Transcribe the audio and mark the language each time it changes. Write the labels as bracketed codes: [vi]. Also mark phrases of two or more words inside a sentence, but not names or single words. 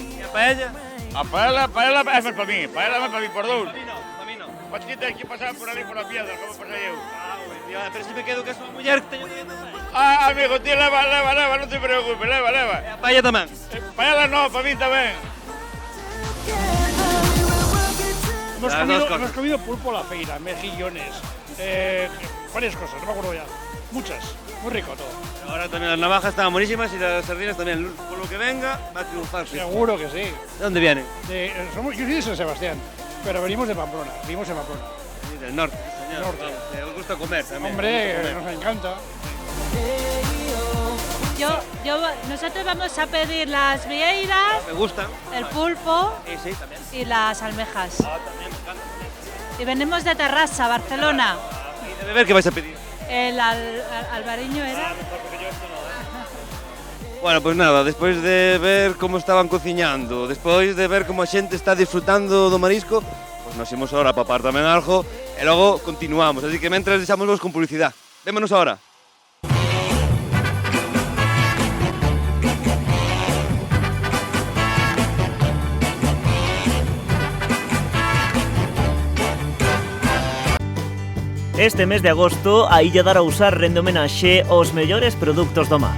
[gl] E a paella? A paella é máis para mí, por dous. A mí non. Mas que tens que pasar por ali por a piedra, como pasei eu. Pero se me quedo que a súa muller que teño que ir tamén. Ah, amigo, tío, leva, non te preocupes, leva. E a paella tamén? Paella non, para mí tamén. [es] Hemos comido pulpo a la feira, mejillones, varias cosas, no me acuerdo ya. Muchas, muy rico todo. Ahora también las navajas estaban buenísimas y las sardinas también. Por lo que venga, va a triunfar. Seguro que sí. ¿De dónde vienen? Yo soy de San Sebastián, pero venimos de Pamplona, vivimos en Pamplona. Del norte, sí, señor. Norte. Vamos, os gusta comer también. Hombre, nos encanta. Nosotros vamos a pedir las vieiras, Me gustan. el pulpo Sí, también. y las almejas. También me encanta. Y venimos de Terrassa, Barcelona. ¿Y de beber qué vais a pedir? El albariño era. [gl] Bueno, pues nada, despois de ver como estaban cociñando, despois de ver como a xente está disfrutando do marisco, pues nos imos ahora a papar tamén algo e logo continuamos, así que mentras deixámoslos con publicidade. Vémonos ahora. Este mes de agosto, a Illa de Arousa rende homenaxe aos mellores produtos do mar.